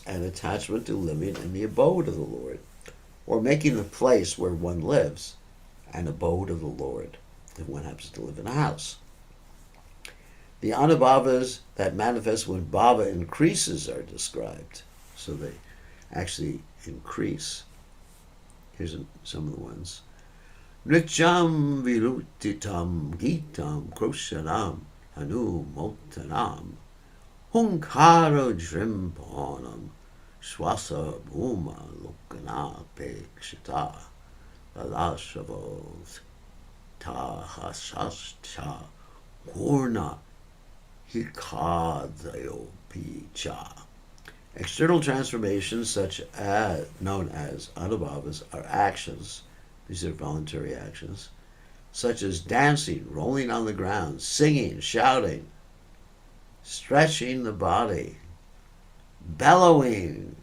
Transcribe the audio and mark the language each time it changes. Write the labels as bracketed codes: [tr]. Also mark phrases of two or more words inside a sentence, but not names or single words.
[en] And attachment to living in the abode of the Lord. Or making the place where one lives an abode of the Lord. If one happens to live in a house. The anubhavas that manifest when bhava increases are described. So they actually increase. Here's some of the ones. [sa] Nrityam virutitam gitam kroshanam hanu motanam hunkara drimpanam swasa bhuma lokana pekshita alashavos tahasascha purna hikadayopicha. [en] External transformations such as known as anubhavas are actions. These are voluntary actions, such as dancing, rolling on the ground, singing, shouting, stretching the body, bellowing.